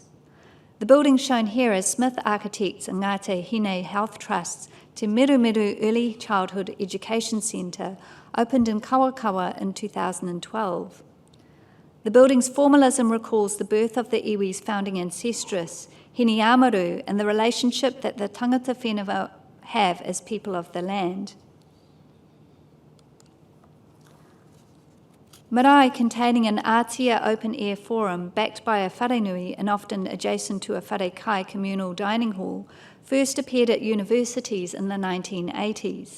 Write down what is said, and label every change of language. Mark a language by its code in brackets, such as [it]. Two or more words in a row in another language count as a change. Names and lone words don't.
[en] The buildings shown here are Smith Architects and Ngāte Hine Health Trust's Te Mirumiru Early Childhood Education Centre, opened in Kawakawa in 2012. The building's formalism recalls the birth of the iwi's founding ancestress, Hini Amaru, and the relationship that the [mi] tangata whenua [en] have as people of the land. Marae containing an ātia open-air forum backed by a wharenui and often adjacent to a wharekai communal dining hall first appeared at universities in the 1980s.